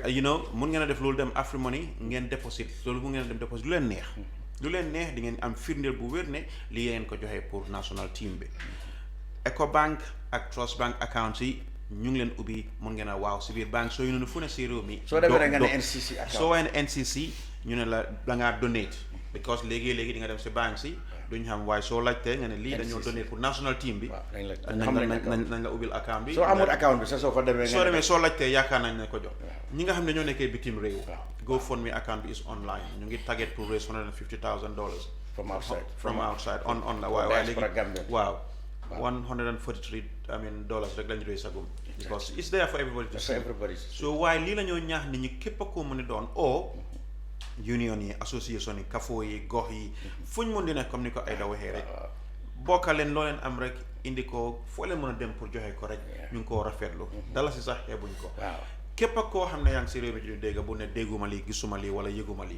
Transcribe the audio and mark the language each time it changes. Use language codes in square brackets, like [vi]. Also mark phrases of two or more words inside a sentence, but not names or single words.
[wo] mun ngeen a def loolu dem AfriMoney ngeen déposit loolu mu ngeen a dem déposit lu leen neex di ngeen am firndeel bu wér ne li ngeen ko joxee pour [en] national team [wo] bi Ecobank ak Trust Bank account yi ñu ngi leen ubbi mun ngeen a waaw si biir banque soo yu noonu fu ne si réew mi soo demee nga ne NCC account soo waxee ne NCC ñu ne la da ngaa donate because léegi di nga dem si banque si duñ xam waaye soo laajtee nga ne lii dañoo donné pour [en] national team [wo] bi nañ la ubbil account bi soo amul account bi sax soo fa demee soo laajtee yaakaar nañ ne ko jox ñi nga xam ne ñoo nekkee bitim réew GoFundMe account bi [en] is online [wo] ñu ngi target pour [en] raise $150,000 from outside [wo] on la waaye léegi waaw $143 rek lañ raise agum because [en] it's there for everybody to see so [wo] waaye lii la ñoo ñaax nit ñi képp a ko mën a doon union yi association yi kafo yi gox yi fuñ mën di nekk comme ni ko Aïda waxee rek bokkaleen loo leen am rek indi ko foo leen mën a dem pour joxe ko rek ñu ngi koo rafetlu dala si sax xeebuñ ko képp ak koo xam ne yaa ngi si réew mi di dégg bu ne dégguma lii gisuma lii wala yëguma lii